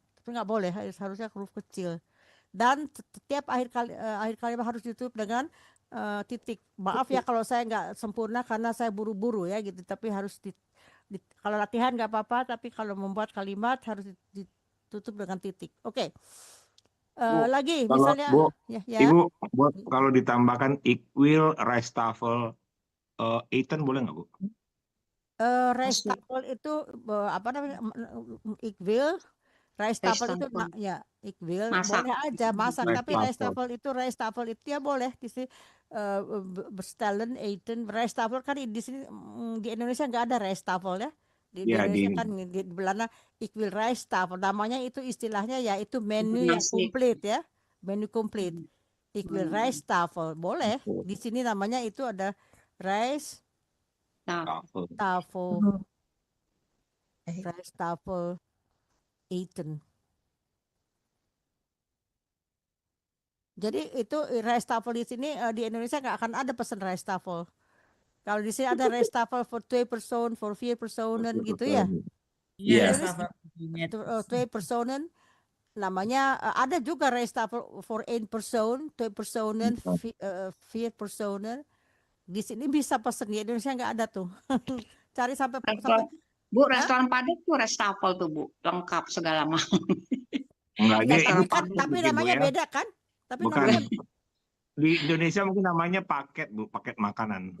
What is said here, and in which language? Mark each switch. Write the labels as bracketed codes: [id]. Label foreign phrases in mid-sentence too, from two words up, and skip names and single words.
[id] Tapi nggak boleh, harusnya huruf kecil. Dan setiap akhir kalimat harus ditutup dengan titik. Maaf ya kalau saya nggak sempurna karena saya buru-buru ya gitu. Tapi harus kalau latihan nggak apa-apa. Tapi kalau membuat kalimat harus ditutup dengan titik. Oke. Lagi Kalau misalnya Bu, ya. Ibu, kalau ditambahkan [nl] ik wil rijsttafel eten [id] boleh nggak Bu? Rijsttafel itu apa namanya? [nl] Ik wil Restafel itu [id] Restafel. [nl] ya ik wil [id] Masak. boleh aja masak, tapi Restafel. restafel itu ya boleh di sini [nl] bestellen eten. [id] Restafel kan di sini di Indonesia nggak ada restafel ya. Di Ya, Indonesia di kan di Belanda [nl] ik wil restafel, [id] namanya itu istilahnya ya itu menu yang Nasi. komplit ya, menu komplit. [nl] Ik wil Hmm. [id] restafel boleh. Di sini namanya itu ada Tafel. restafel, Oh. restafel eten. Jadi itu restafel di sini di Indonesia nggak akan ada pesan restafel. Kalau di sini ada restafel [en] for 2 person, [id] for [nl] 4 personen [id] gitu ya. Iya, Iya. Indonesia restafel. 2 personen namanya ada juga restafel [en] for 1 person, [id] 2 personen, 4 personen. Di sini bisa pesen, di Indonesia nggak ada tuh. Cari sampai Restoran, Bu, restoran Padang tuh restafel tuh, Bu. Lengkap segala macam. Enggak, ya, dia tapi ini kan paket tapi mungkin, Bu, namanya ya. beda kan? Tapi Bukan. namanya Di Indonesia mungkin namanya paket, Bu, paket makanan.